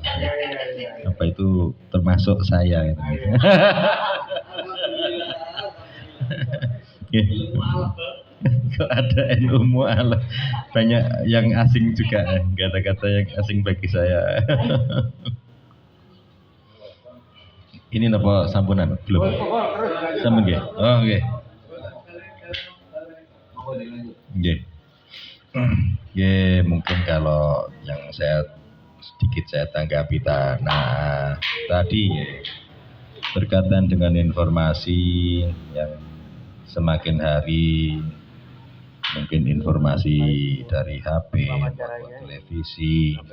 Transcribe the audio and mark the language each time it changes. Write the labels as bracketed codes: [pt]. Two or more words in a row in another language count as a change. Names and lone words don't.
[id] Apa itu termasuk saya gitu. Kok ada NU mu'alaf, banyak yang asing juga, kata-kata yang asing bagi saya. [jv] Ini napa sampunan? Belum. Sampun nggih. Oh nggih. Nggih. [id] Ya, mungkin kalau yang sedikit saya tanggapi tadi berkaitan dengan informasi yang semakin hari mungkin informasi dari HP, televisi,